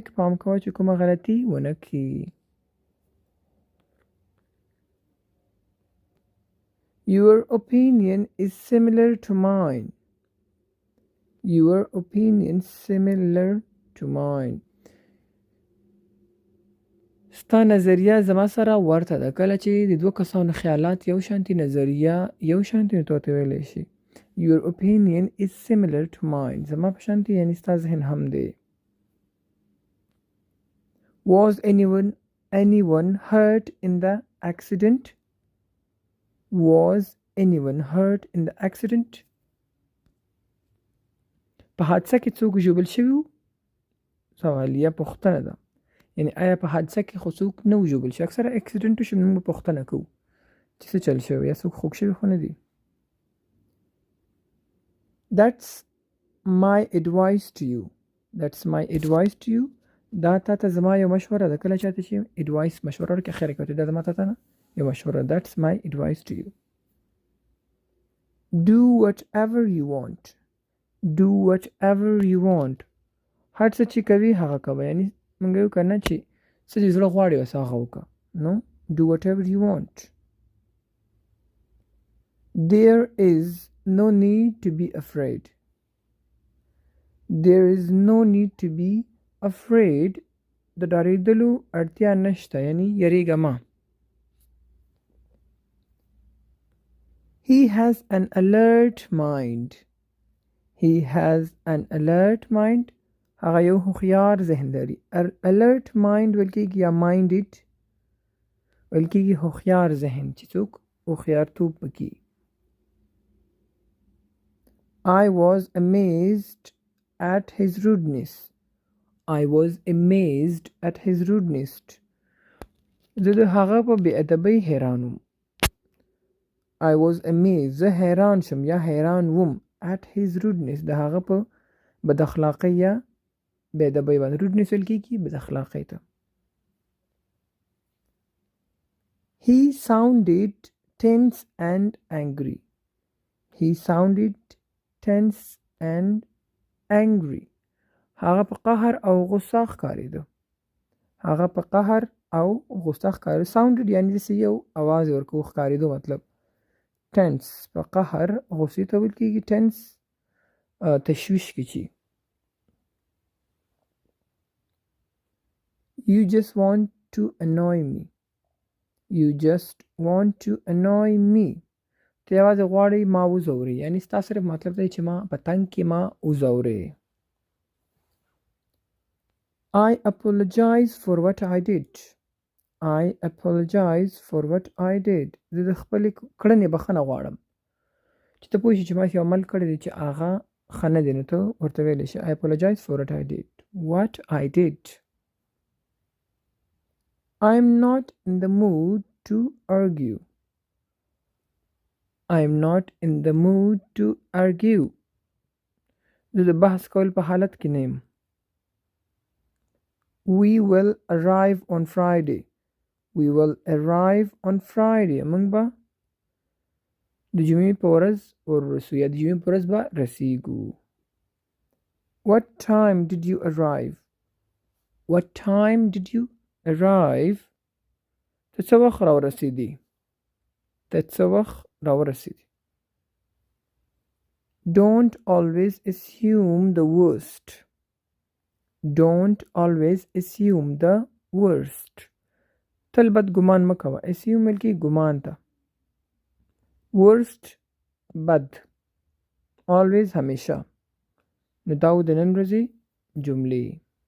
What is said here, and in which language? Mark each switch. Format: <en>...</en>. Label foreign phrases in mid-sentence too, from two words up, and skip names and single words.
<ps>پام کوه چې کومه غلطي ونه کړي.</ps> <en>Your opinion is similar to mine. Your opinion similar to mine.</en> <ps>ستا نظریه زما سره ورته ده. کله چې د دوه کسانو خیالات یو شانتي، نظریه یو شانتي، نو ته ورته ویلی شي</ps> <en>Your opinion is similar to mine.</en> <ps>زما په شانتي یعنی ستا ذهن هم دی.</ps> <en>Was anyone hurt in the accident? Was anyone hurt in the accident?</en> <ps>په حادثه کې څوک ژوبل شوي وو؟ سوالیه پوښتنه ده، یعنی آیا په حادثه کې خو څوک نه و ژوبل شوي؟ اکثره اکسیډنټ وشي موږ به پوښتنه کوو چې څه چل شوی یا څوک خوږ شوي خو نه دي.</ps> <en>That's my advice to you. That's my advice to you.</en> <ps>دا تا ته زما یو مشوره ده. کله چاته چې advice مشوره ورکړي خیر کوي، دا زما تا ته نه یو مشوره.</ps> <en>That's my advice to you. Do whatever you want. Do whatever you want.</en> <ps>هر څه چې کوي هغه کوه، یعنی موږ یو که نه چې څه چې زړه غواړي اوس هغه وکړه.</ps> <en>No, do whatever you want. There is no need to be afraid. There is no need to be afraid.</en> <ps>د ډارېدلو اړتیا نشته، یعنی یریږه مه.</ps> <en>He has an alert mind. He has an alert mind.</en> <ps>هغه یو هوښیار ذهن لري.</ps> <en>alert mind</en> <ps>ویل کېږي یا minded ویل کېږي هوښیار ذهن چې څوک هوښیارتوب پکې.</ps> <en>I was amazed at his rudeness. I was amazed at his rudeness.</en> <ps>زه د هغه په بې ادبۍ حیران وم.</ps> <en>I was amazed.</en> <ps>زه حیران شم یا حیران وم</ps> <en>at his rudeness.</en> <ps>د هغه په بد اخلاقۍ یا بې ادبۍ باندې. rudeness ویل کېږي بد اخلاقۍ ته.</ps> <en>He sounded tense and angry. He sounded tense and angry.</en> <ps>هغه په قهر او غصه ښکارېده. هغه په قهر او غصه ښکارېده. sounded یعنی داسې یو اواز ورکوو، ښکارېدو مطلب. tense په قهر غصې ته ویل کېږي. tense تشویش کې چی.</ps> <en>You just want to annoy me. You just want to annoy me.</en> <ps>ته یوازې غواړئ ما وځورئ، یعنی ستا صرف مطلب دی چې ما په تنګ کې ما وځورئ.</ps> <en>I apologize for what I did. I apologize for what I did.</en> <ps>زه د خپلې کړنې بخښنه غواړم. چې ته پوه شې چې ما چې عمل کړی دی چې هغه ښه نه دی، نو ته ورته ویلی شي</ps> <en>I apologize for what I did.</en> <ps>What I did.</ps> <en>I'm not in the mood to argue. I'm not in the mood to argue.</en> <ps>زه د بحث کول په حالت کې نه یم.</ps> <en>We will arrive on Friday. We will arrive on Friday.</en> <ps>موږ به د جمعې په ورځ ورسو یا د جمعې په ورځ به رسیږو.</ps> <en>What time did you arrive? What time did you arrive?</en> <ps>ته څه وخت راورسېدې؟ ته څه وخت راورسېدې؟</ps> <en>Don't always assume the worst. Don't always assume the worst.</en> <ps>تل بد ګمان مه کوه. assume ویل کېږي ګمان ته. worst بد. always همیشه. نو دا و د نن ورځې جملې.</ps>